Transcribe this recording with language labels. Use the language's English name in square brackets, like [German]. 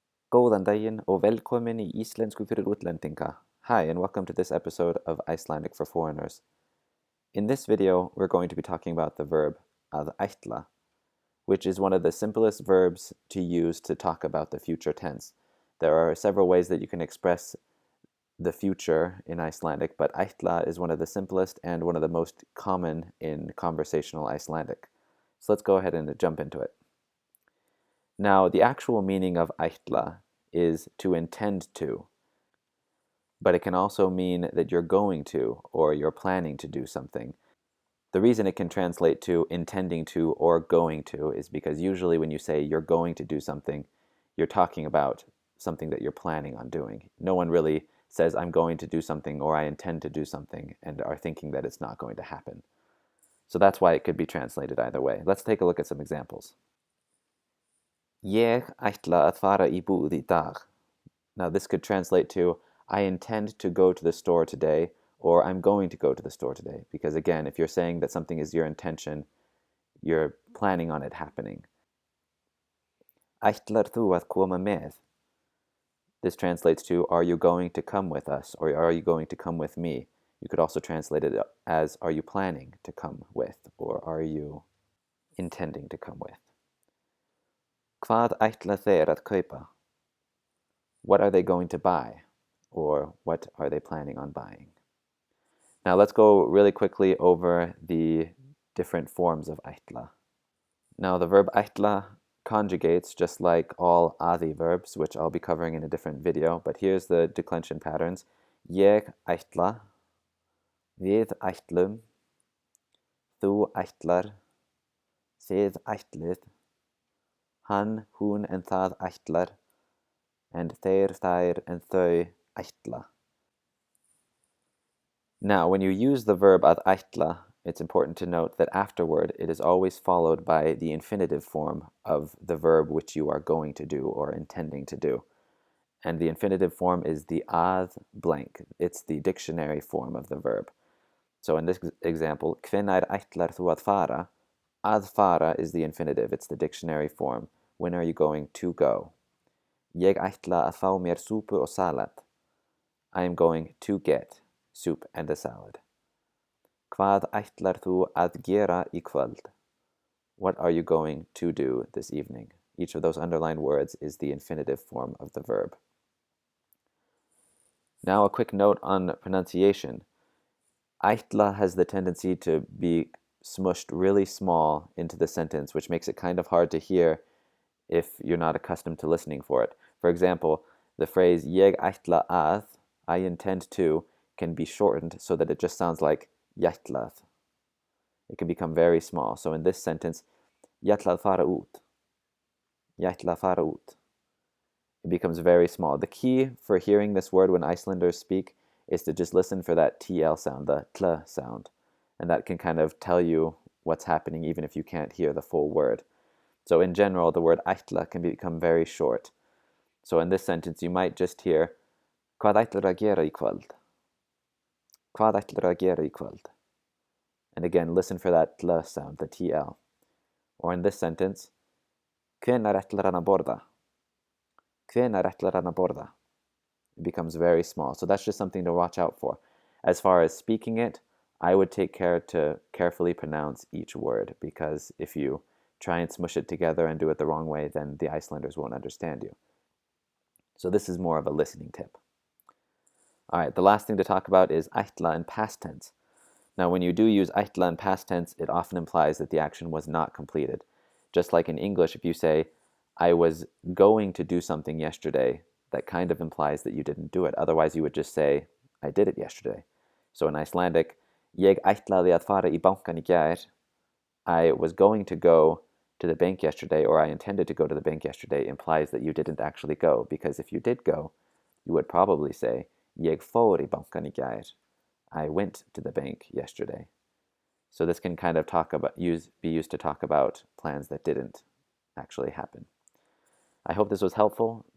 [Icelandic] Góðan daginn og velkomin í Íslensku fyrir útlendinga. [English] Hi, and welcome to this episode of Icelandic for Foreigners. In this video, we're going to be talking about the verb að ætla, which is one of the simplest verbs to use to talk about the future tense. There are several ways that you can express the future in Icelandic, but ætla is one of the simplest and one of the most common in conversational Icelandic. So let's go ahead and jump into it. Now, the actual meaning of ætla is to intend to, but it can also mean that you're going to or you're planning to do something. The reason it can translate to intending to or going to is because usually when you say you're going to do something, you're talking about something that you're planning on doing. No one really says I'm going to do something or I intend to do something and are thinking that it's not going to happen. So that's why it could be translated either way. Let's take a look at some examples. [Icelandic] Ég ætla að fara í búð í dag. [English] Now this could translate to I intend to go to the store today or I'm going to go to the store today. Because again, if you're saying that something is your intention, you're planning on it happening. [Icelandic] Ætlar þú að koma með? [English] This translates to are you going to come with us or are you going to come with me? You could also translate it as are you planning to come with or are you intending to come with? [Icelandic] Hvað ætla þeir að kaupa? [English] What are they going to buy? Or what are they planning on buying? Now let's go really quickly over the different forms of ætla. Now the verb ætla conjugates just like all adi verbs, which I'll be covering in a different video, but here's the declension patterns. [Icelandic] Ég ætla, við ætlum, þú ætlar, þið ætlið, hann, hún, and það ætlar, and þeir, þær, and þau ætla. [English] Now, when you use the verb að ætla, it's important to note that afterward it is always followed by the infinitive form of the verb which you are going to do or intending to do. And the infinitive form is the að blank. It's the dictionary form of the verb. So in this example, [Icelandic] hvenær ætlar þú að fara? [English] Að fara is the infinitive. It's the dictionary form. When are you going to go? [Icelandic] Ég ætla að fá mér súpu og salat. [English] I am going to get soup and a salad. [Icelandic] Hvað ætlar þú að gera í kvöld? [English] What are you going to do this evening? Each of those underlined words is the infinitive form of the verb. Now a quick note on pronunciation. Ætla has the tendency to be smushed really small into the sentence, which makes it kind of hard to hear if you're not accustomed to listening for it. For example, the phrase [Icelandic] ég ætla að, [English] I intend to, can be shortened so that it just sounds like jætlað. It can become very small. So in this sentence, [Icelandic] ég ætla að fara út. Ég ætla að fara út. [English] It becomes very small. The key for hearing this word when Icelanders speak is to just listen for that TL sound, the tl sound. And that can kind of tell you what's happening even if you can't hear the full word. So in general, the word ætla can become very short. So in this sentence, you might just hear [Icelandic] Hvað ætlar að gera í kvöld? Hvað ætlar að gera í kvöld? [English] And again, listen for that tl sound, the TL. Or in this sentence, [Icelandic] Hvenær ætlar hann að borða? Hvenær ætlar hann að borða? [English] It becomes very small. So that's just something to watch out for. As far as speaking it, I would take care to carefully pronounce each word because if you try and smush it together and do it the wrong way, then the Icelanders won't understand you. So this is more of a listening tip. All right, the last thing to talk about is ætla in past tense. Now, when you do use ætla in past tense, it often implies that the action was not completed. Just like in English, if you say, I was going to do something yesterday, that kind of implies that you didn't do it. Otherwise, you would just say, I did it yesterday. So in Icelandic, [Icelandic] ég ætlaði að fara í bankan í gær. [English] I was going to go to the bank yesterday, or I intended to go to the bank yesterday, implies that you didn't actually go, because if you did go, you would probably say, [Icelandic] ég fór í bankan í gær. [English] I went to the bank yesterday. So this can kind of be used to talk about plans that didn't actually happen. I hope this was helpful.